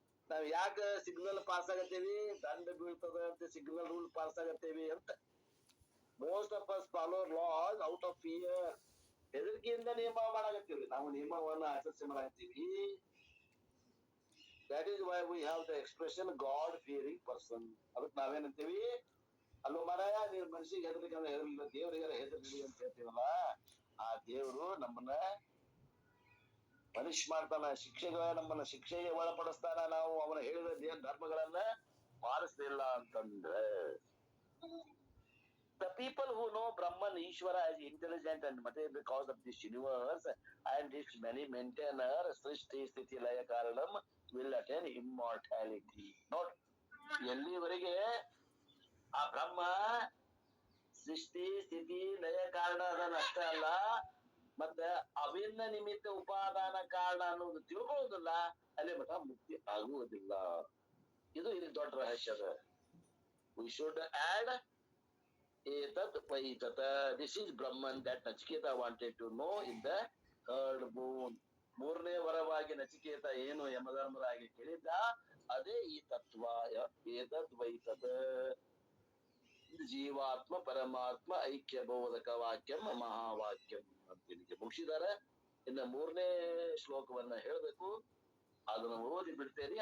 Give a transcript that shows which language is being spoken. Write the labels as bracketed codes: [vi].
[kn] ನಾವ್ ಯಾಕ signal pass ಆಗತ್ತೇವಿ? ದಂಡ ಬೀಳ್ತದ ಅಂತ ಸಿಗ್ನಲ್ ರೂಲ್ ಪಾಸ್ ಆಗತ್ತೇವಿ ಅಂತ. [en] Most of us follow laws out of fear. [kn] ಹೆದರಿಕೆಯಿಂದ ನಿಯಮ ಮಾಡಾಕತ್ತೀವಿ, ನಾವು ನಿಯಮವನ್ನ ಆಚರಿಸಿ ಮಾಡಾಕತ್ತೀವಿ. [en] That is why we have the expression God fearing person. [kn] ಅದಕ್ಕೆ ನಾವೇನಂತೀವಿ, ಅಲ್ಲೋ ಮಾರಾಯ ನೀನ್ ಮನುಷ್ಯಗೆ ಹೆದರ್ಲಿಕ್ಕಂದ್ರೆ ಹೆದರ್ಲಿಲ್ಲ, ದೇವರಿಗೆಲ್ಲ ಹೆದರ್ಲಿ ಅಂತ ಹೇಳ್ತೀವಲ್ಲ, ಆ ದೇವರು ನಮ್ಮನ್ನ ಪನಿಷ್ ಮಾಡ್ತಾನ, ನಮ್ಮನ್ನ ಶಿಕ್ಷೆಗೆ ಒಳಪಡಿಸ್ತಾನ ನಾವು ಅವನ ಹೇಳಿದ ಧರ್ಮಗಳನ್ನ ಪಾಲಿಸ್ಲಿಲ್ಲ ಅಂತಂದ್ರೆ. [en] The people who know Brahman, Ishvara as intelligent and material cause of this universe and its many maintainer, Srishti Sthiti Laya Karanam, will attain immortality. [kn] ನೋಡ್, ಎಲ್ಲಿವರೆಗೆ ಆ ಬ್ರಹ್ಮ ಸೃಷ್ಟಿ ಸ್ಥಿತಿ ಲಯ ಕಾರಣ ಅದನ್ನ ಅಷ್ಟೇ ಅಲ್ಲ, ಮತ್ತೆ ಅಭಿನ್ನ ನಿಮಿತ್ತ ಉಪಾದಾನ ಕಾರಣ ಅನ್ನೋದು ತಿಳ್ಕೊಳ್ಳೋದಿಲ್ಲ, ಅಲ್ಲಿ ಮಠ ಮುಕ್ತಿ ಆಗುವುದಿಲ್ಲ. ಇದು ಇಲ್ಲಿ ದೊಡ್ಡ ರಹಸ್ಯದ. [en] We should add etat vaitata. This is Brahman that Nachiketa wanted to know in the third boon. [kn] ಮೂರನೇ ವರವಾಗಿ ನಚಿಕೇತ ಏನು ಯಮಧರ್ಮರಾಗಿ ಕೇಳಿದ್ದ, ಅದೇ ಈ ತತ್ವ. ಏತದ್ ವೈತತ ಜೀವಾತ್ಮ ಪರಮಾತ್ಮ ಐಕ್ಯ ಬೋಧಕ ವಾಕ್ಯಂ ಮಹಾವಾಕ್ಯಂ ಅಂತ ಇಲ್ಲಿಗೆ ಮುಗಿಸಿದಾರೆ. ಇನ್ನು 3ನೇ ಶ್ಲೋಕವನ್ನ ಹೇಳ್ಬೇಕು, ಅದನ್ನ ಓದಿ ಬಿಡ್ತೇನೆ.